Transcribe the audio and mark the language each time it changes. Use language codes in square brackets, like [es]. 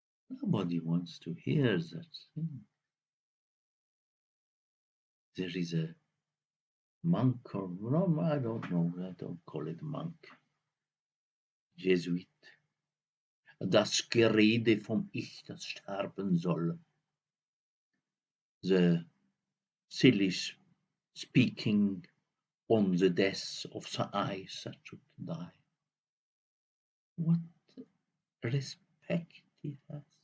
[en] Nobody wants to hear that thing. There is a monk, or no, I don't know, I don't call it monk, Jesuit. [de] Das Gerede vom Ich, das sterben soll. [en] The silly speaking on the death of the eyes that should die. What respect he has.